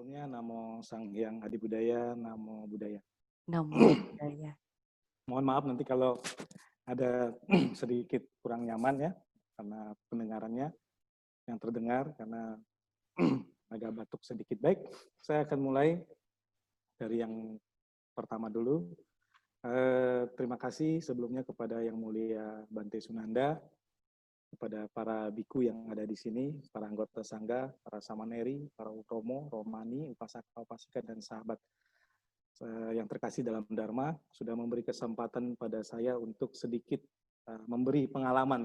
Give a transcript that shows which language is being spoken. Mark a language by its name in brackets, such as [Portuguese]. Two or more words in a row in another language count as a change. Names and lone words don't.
[Pali] Namo Sang Hyang Adi Budaya, Namo Buddhaya. Namo Buddhaya. [Indonesian] Mohon maaf nanti kalau ada sedikit kurang nyaman ya, karena pendengarannya yang terdengar, karena agak batuk sedikit. Baik, saya akan mulai dari yang pertama dulu. Terima kasih sebelumnya kepada Yang Mulia Bante Sunanda, kepada para biku yang ada di sini, para anggota sangga, para samaneri, para romo, romani, upasaka, upasika, dan sahabat yang terkasih dalam Dharma, sudah memberi kesempatan pada saya untuk sedikit memberi pengalaman.